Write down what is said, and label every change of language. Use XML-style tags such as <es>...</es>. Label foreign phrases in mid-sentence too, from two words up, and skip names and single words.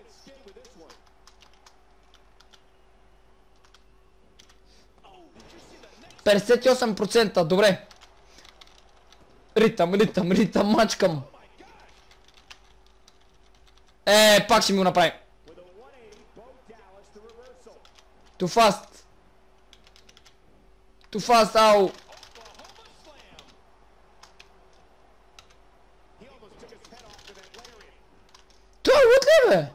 <bg>%, добре. Ритъм, мачкам. Пак ще ми го направим.</bg> <en>Too fast, ау.</en> <bg>Това е лут ли, бе?</bg>